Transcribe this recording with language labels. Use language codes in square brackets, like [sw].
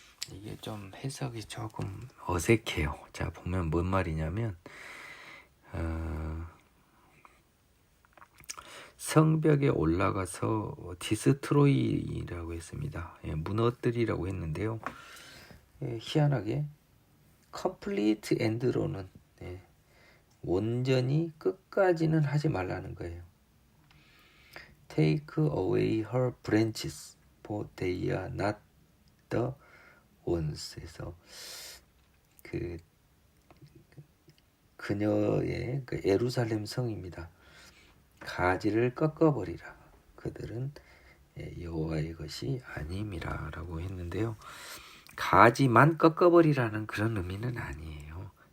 [ko] 이게 좀 해석이 조금 어색해요. 자, 보면 뭔 말이냐면 성벽에 올라가서 디스트로이라고 했습니다. 무너뜨리라고 했는데요. 희한하게 컴플리트 엔드로는 온전히 끝까지는 하지 말라는 거예요. [en] Take away her branches, for they are not the ones. [ko] 에서 그녀의 그 예루살렘 성입니다. 가지를 꺾어버리라. 그들은 여호와의 것이 아님이라 라고 했는데요. 가지만 꺾어버리라는 그런 의미는 아니에요.